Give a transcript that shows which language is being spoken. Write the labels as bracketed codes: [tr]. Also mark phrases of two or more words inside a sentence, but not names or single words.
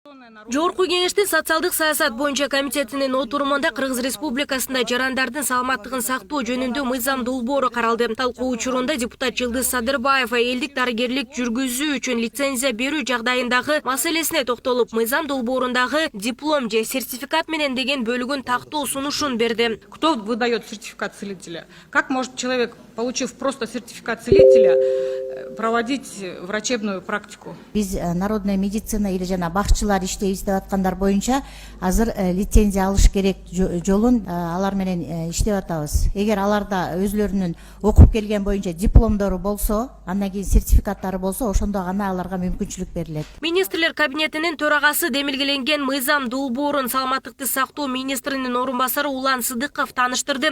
[ky] Жогорку кеңештин социалдык саясат боюнча комитетинин отурумунда Кыргыз Республикасында жарандардын саламаттыгын сактоо жөнүндө мыйзам долбоору каралды. Талкуу учурунда депутат Жылдыз Садырбаева элдик дарыгерлик жүргүзүү үчүн лицензия берүү жагдайындагы маселесине токтолуп, мыйзам долбоорундагы диплом же сертификат менен деген бөлүгүн тактоо сунушун берди. [ru] Кто выдает сертификат целителя? Как может человек, получив просто сертификат целителя, проводить врачебную практику? [ky] Биз [ru] народная медицина [ky] или жана бакчылар иштейбиз деп аткандар боюнча азыр лицензия алыш керек жолун алар менен иштеп атабыз. Эгер аларда өзлөрүнүн окуп келген боюнча дипломдору болсо, андан кийин сертификаттары болсо, ошондо гана аларга мүмкүнчүлүк берилет. Министрлер кабинетинин төрагасы демилгеленген мыйзам долбоорун саламаттыкты сактоо министринин орун басары Улан Сыдыков тааныштырды.